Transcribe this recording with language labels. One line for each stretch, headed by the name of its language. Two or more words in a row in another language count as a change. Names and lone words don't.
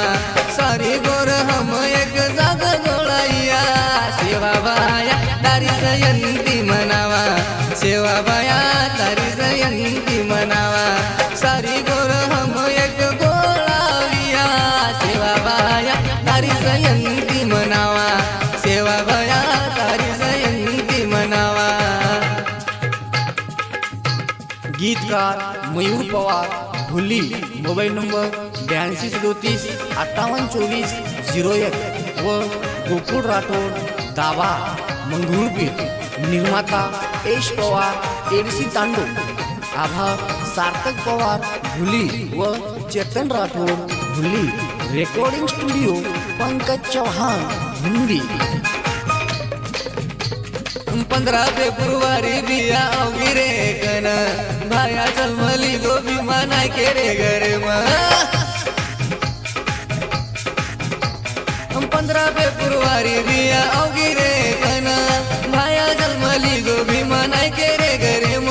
Lambadi: सारी गोर हम एक जाग जोड़ाइया, सेवा भया तारी जयंती मनावा, सेवा भया तारी जयंती मनावा। सारी गोर हम एक गोळाविया, सेवा भया तारी जयंती मनावा, सेवा भया तारी जयंती मनावा।
Marathi: गीतकार मयूर पवार भुली,
English: mobile number
Marathi: 8237382401 व गोकुळ राठोड दावा मंगरुळपीर। निर्माता यश पवार एडसी तांडो। आभार सार्थक पवार भुली व चेतन राठोड भुली।
English: recording studio
Marathi: पंकज चौहान हिंदी।
Lambadi: 15 फेब्रुवारी बिया अवगिरे कन भाया जन्मली गो भीमा नाही के रे घरे म। 15 फेब्रुवारी बिया अवगिरे कन भाया जन्मली गो भीमा नाही के रे घरे म।